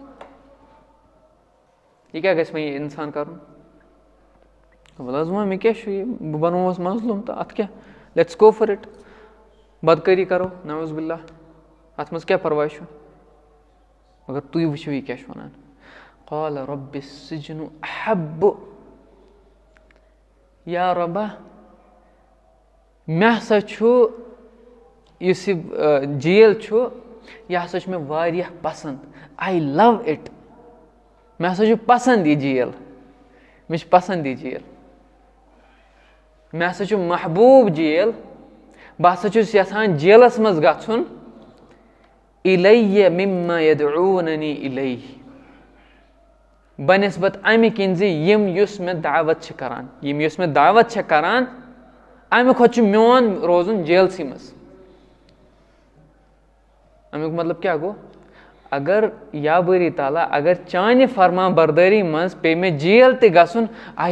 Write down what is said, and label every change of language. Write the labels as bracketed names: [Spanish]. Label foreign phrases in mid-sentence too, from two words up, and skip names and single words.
[Kashmiri] یہِ کیٛاہ گژھِ وۄنۍ یہِ اِنسان کَرُن وَلہٕ حظ وۄنۍ مےٚ کیٛاہ چھُ یہِ بہٕ بَنووُس مظلوٗم تہٕ اَتھ کیٛاہ لیٹٕس [English] go for it [Kashmiri] بدکٲری کَرو [Arabic] نعوذ باللہ [Kashmiri] اَتھ منٛز کیٛاہ پَرواے چھُ مگر تُہۍ وٕچھِو یہِ کیٛاہ چھُ وَنان [Arabic] قال رب السجن احب [Kashmiri] یا رۄبا مےٚ ہسا چھُ یُس یہِ جیل چھُ یہِ ہسا چھُ مےٚ واریاہ پَسنٛد آی [English] love it [Kashmiri] مےٚ ہسا چھُ پَسنٛد یہِ جیل مےٚ چھُ پَسنٛد یہِ جیل مےٚ ہسا چھُ محبوٗب جیل بہٕ ہسا چھُس یَژھان جیلَس منٛز گژھُن [Arabic] اِلیہ مِما یدعوٗننی اِلیہ [Kashmiri] بَنسبت اَمہِ کِنۍ زِ یُس مےٚ دعوت چھِ کَران یُس مےٚ دعوت چھےٚ کَران اَمہِ کھۄتہٕ چھُ میون روزُن جیلسٕے منٛز اَمیُک مطلب کیٛاہ گوٚو اگر یا بٲری تعالیٰ اگر چانہِ فرمان بردٲری منٛز پیٚیہِ مےٚ جیل تہِ گژھُن آی